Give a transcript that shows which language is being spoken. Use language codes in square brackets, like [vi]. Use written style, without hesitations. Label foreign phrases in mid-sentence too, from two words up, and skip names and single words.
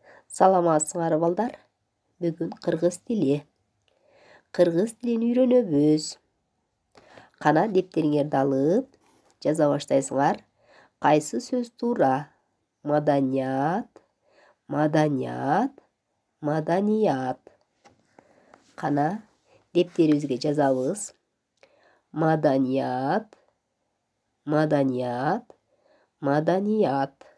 [kk] Саламатсыңар балдар. Бүгін қырғыз тілі. Қырғыз тілін үйренебіз. Қана дептеріңерді алып, жаза баштайсыңар. Қайсы сөз тура? Маданият, маданият, маданият. Қана дептерімізге жазабыз. Маданият, маданият, маданият.